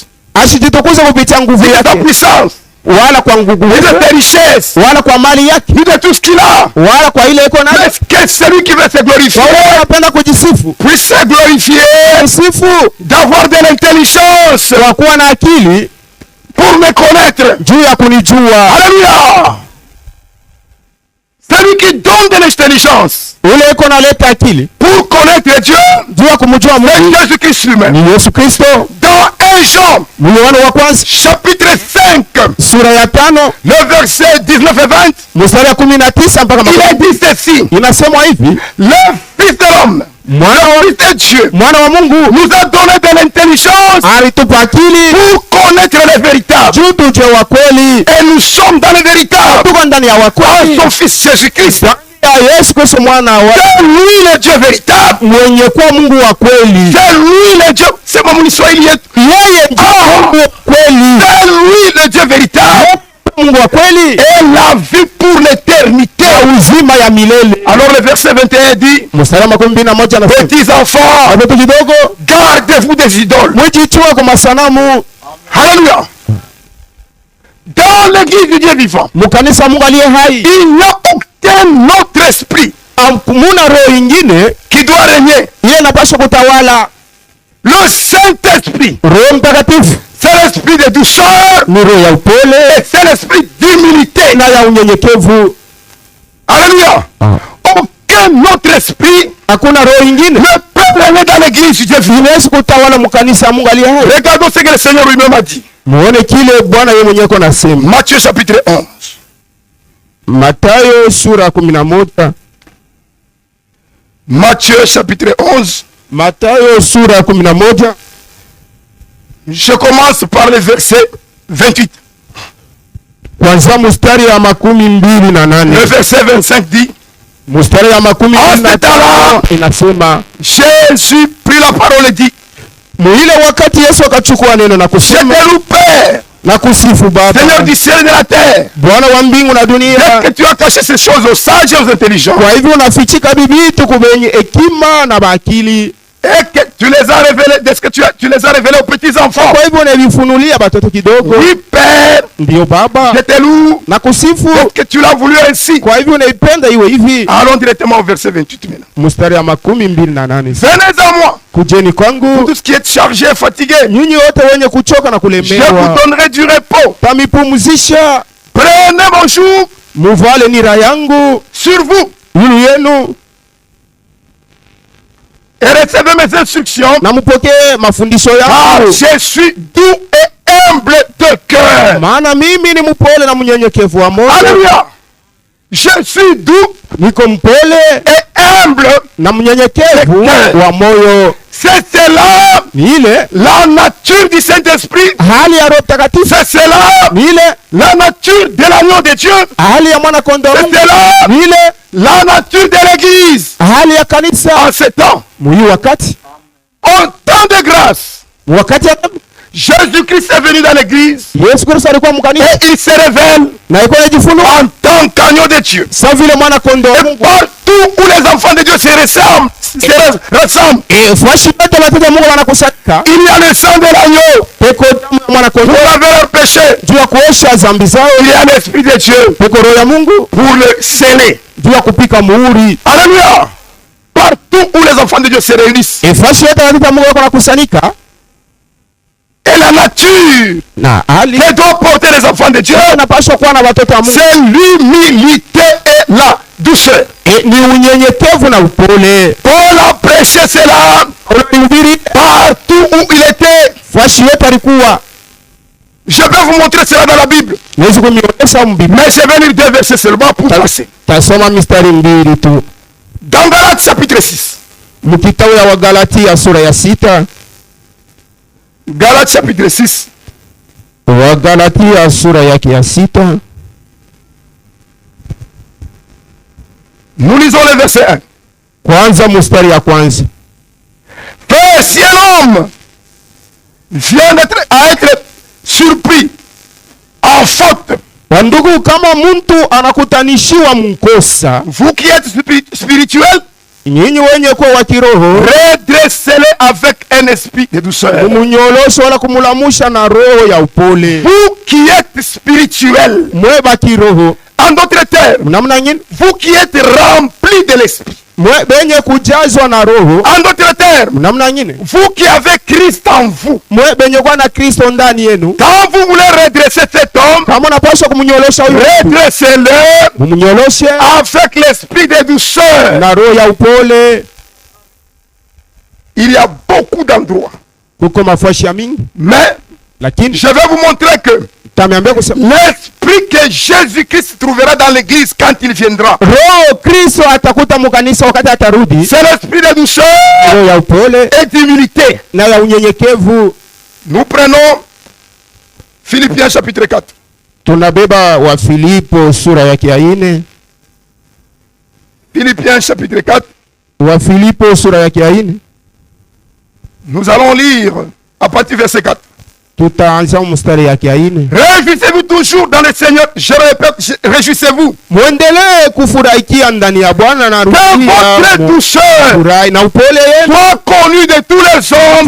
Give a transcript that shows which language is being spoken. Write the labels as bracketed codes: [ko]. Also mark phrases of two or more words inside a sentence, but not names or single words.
[sw] asijitukuze kupitia nguvu [fr] ni de sa [sw] yake, [fr] puissance, [sw] wala kwa nguvu [fr] ni de [sw] yake, [fr] tes richesses, [sw] wala kwa mali yake, [fr] ni de tout ce qu'il a. [sw] wala kwa ile iko nayo. [fr] Mais que celui qui veut se glorifier [sw] Kwa ule anapenda kujisifu, [fr] puisse se glorifier, [sw] sifu [fr] d'avoir de l'intelligence [sw] kwa kuwa na akili [fr] pour me connaître. [sw] juu ya kunijua. [fr] Alléluia. Celui qui donne de l'intelligence [sw] Ule iko naleta akili [fr] pour connaître Dieu, [sw] juu ya kumjua [fr] c'est [sw] Mungu [fr] Jésus-Christ lui-même. [sw] ni Yesu Kristo. [fr] Dans 1 Jean, [sw] Yohana wa kwanza [fr] chapitre 5, [sw] sura ya 5 [fr] le verset 19 et 20, [sw] mstari ya 19 mpaka [fr] il est dit ceci: [sw] inasemwa hivi, [fr] le Fils de l'homme, le Fils de Dieu, [sw] mwana wa Mungu [fr] nous a donné de l'intelligence [sw] alitupa akili [fr] pour connaître le véritable. [sw] juu tujue wa kweli. [fr] Et nous sommes dans le véritable, [sw] Tuko ndani ya wa [fr] en [sw] kweli [fr] son Fils Jésus-Christ. [sw] ya Yesu Kristo mwana wa [fr] C'est lui le Dieu véritable. [sw] mwenye kuwa Mungu wa kweli. [fr] C'est lui le Dieu. C'est mon [sw] Kiswahili yetu. Yeye ndiye Mungu wa kweli. [fr] C'est lui le Dieu véritable. [sw] Mungu wa kweli [fr] Et la vie pour l'éternité. [sw] na uzima ya milele. [fr] Alors le verset 21 dit: [sw] Mstari wa 21 anasema, [fr] petits enfants, [sw] watoto kidogo, [fr] gardez-vous des idoles. [sw] mwijichua kwa masanamu. [fr] Alléluia. Dans l'église du Dieu vivant, [sw] Mukanisa Mungu aliye hai, [fr] il n'y a aucun autre esprit [sw] muna roho ingine [fr] qui doit régner. [sw] ile inapaswa kutawala. [fr] Le Saint-Esprit, [sw] Roho Mtakatifu [fr] c'est l'esprit de douceur [sw] ni roho ya [fr] et [sw] upole [fr] c'est l'esprit d'humilité. [sw] na ya unyenyekevu. [fr] Alléluia. Aucun autre esprit [sw] Hakuna roho ingine [fr] ne peut régner dans l'église du Dieu vivant. [sw] inaweza kutawala mukanisa Mungu aliye hai. [fr] Regardons ce que le Seigneur lui-même a dit. [sw] Muone kile Bwana yeye mwenyewe iko nasema. [fr] Matthieu chapitre 11. [sw] Mathayo sura ya 11. [fr] Matthieu chapitre 11. [sw] Mathayo sura ya 11. [fr] Je commence par le verset 28. [sw] Kwanza mstari ya 28. [fr] Le verset 25 dit: [sw] Mstari ya makumi na tano inasema, [fr] Jésus prit la parole et dit, [sw] muile wakati Yesu akachukua neno na [fr] je [sw] kusema [fr] te loue Père, [sw] na kusifu Baba, [fr] Seigneur du ciel et de la terre, [sw] Bwana wa mbingu na dunia, [fr] que tu as caché ces choses aux sages et aux intelligents, [sw] kwa hivyo unafichika bibitu kubenye hekima na bakili, [fr] et que tu les as révélés, est-ce que tu les as révélés aux petits enfants. [sw] kwa hivyo unavifunulia batoto kidogo. [fr] Oui Père, [sw] Ndio Baba, [fr] je te loue, [sw] na kusifu, [fr] et que tu l'as voulu ainsi. [sw] kwa hivyo unaipenda iwe hivi. [fr] Allons directement au verset 28 maintenant. [sw] Mstari ya makumi mbili na nane, [fr] Venez à moi, [sw] kujeni [fr] vous [sw] kwangu [fr] tous qui êtes chargés et fatigués, [sw] nyinyi wote wenye kuchoka na [fr] je [sw] kulemewa, [fr] vous donnerai du repos. [sw] tamipumzisha. [fr] Prenez mon joug [sw] Muvale nira yangu [fr] sur vous [sw] yulu yenu [fr] et recevez mes instructions, [sw] na mupokee mafundisho [fr] car [sw] yangu, [fr] je suis doux et humble de cœur. [sw] maana mimi ni mpole na mnyenyekevu wa moyo. [fr] Alléluia. Je suis doux [sw] Niko mpole [fr] et humble. [sw] na mnyenyekevu wa moyo. [fr] C'est cela [sw] Ni ile [fr] la nature du Saint-Esprit. [sw] hali ya Roho Mtakatifu, [fr] C'est cela [sw] ni ile [fr] la nature de l'agneau de Dieu. [sw] hali ya mwana kondoo, [fr] C'est cela [sw] ni ile [fr] la nature de l'Église. [sw] hali ya kanisa. [fr] En ce temps, [sw] Muyi wakati [fr] en temps de grâce, [sw] wakati [fr] Jésus-Christ est venu dans l'Église [sw] Yesu Kristo alikuwa mkanisa [fr] et il se révèle [sw] na alikuwa anajifunua [fr] en tant qu'agneau de Dieu. [sw] sa vile mwana kondoo wa [fr] Et [sw] Mungu. [fr] partout où les enfants de Dieu se rassemblent, [sw] Fashi yote watoto wa Mungu wanakusanyika, [fr] il y a le sang de l'agneau [sw] peko damu ya mwana [fr] pour [sw] kondoo [fr] laver leurs péchés. [sw] juu ya kuosha dhambi zao, [fr] Il y a l'Esprit de Dieu [sw] peko Roho ya Mungu [fr] pour le sceller. [sw] juu ya kupika muhuri. [fr] Alléluia. Partout où les enfants de Dieu se réunissent. [sw] Fashi yote watoto wa Mungu wanakusanyika, [fr] Et la nature [sw] na hali [fr] que doivent porter les enfants de Dieu, [sw] unapaswa kuwa na watoto wa Mungu [fr] c'est l'humilité et la douceur. [sw] ni unyenyekevu na upole. [fr] Paul a prêché cela [sw] Ulihubiri [fr] partout où il était. [sw] fashi yote alikuwa. [fr] Je vais vous montrer cela dans la Bible. [sw] Naweza kumionyesha mbiblia, [fr] Mais je vais lire 2 versets seulement pour passer. [sw] tasoma mistari mbili tu [fr] Dans Galates chapitre 6. [sw] mkitabu ya Wagalatia sura ya 6. [fr] Galates chapitre 6. [sw] Wagalatia sura yake ya 6. [fr] Nous lisons le verset 1. [sw] Kwanza mstari ya kwanza. [fr] Frère, si un homme vient à être surpris en faute, [sw] Wandugu, kama mtu anakutanishiwa mkosa, [fr] vous qui êtes spirituels, [sw] nyinyi wenye kuwa wa kiroho, [fr] redressez-le avec un esprit de douceur. [sw] kumunyolosha wala kumulamusha na roho ya upole. [fr] Vous qui êtes spirituels, [sw] Mwe ba kiroho, [fr] en d'autres termes, [sw] namna nyingine, [fr] vous qui êtes remplis de l'esprit, [sw] mwe benye kujazwa na roho, [fr] en d'autres termes, [sw] namna nyingine, [fr] vous qui avez Christ en vous, [sw] mwe benye kuwa na Kristo ndani yenu. [fr] quand vous voulez redresser cet homme, [sw] Kama unapaswa kumunyolosha huyu mtu, [fr] redressez-le [sw] mumunyoloshe [fr] avec l'esprit de douceur. [sw] na roho ya upole. [fr] Il y a beaucoup d'endroits, [sw] Kuko mafashi ya mingi, [fr] mais [sw] lakini [fr] je vais vous montrer que [sw] tameambia kusema [fr] l'esprit que Jésus-Christ trouvera dans l'église quand il viendra, [sw] roho Kristo atakuta mukanisa wakati atarudi, [fr] c'est l'esprit de douceur [sw] roho ya upole [fr] et d'humilité. [sw] na ya unyenyekevu. [fr] Nous prenons Philippiens chapitre 4. [sw] Tunabeba wa Filipo sura yake ya 4. [fr] Philippiens chapitre 4. [sw] Wa Filipo sura yake ya 4. [fr] Nous allons lire à partir du verset 4. [sw] Tutaanza mstari yake ya 4. [fr] Réjouissez-vous toujours dans le Seigneur. Je répète, réjouissez-vous. [sw] Mwendelee kufurahikia ndani ya Bwana na [fr] Que votre [sw] rudia [fr] douceur [sw] furahi na upole yenu [fr] soit connue de tous les hommes.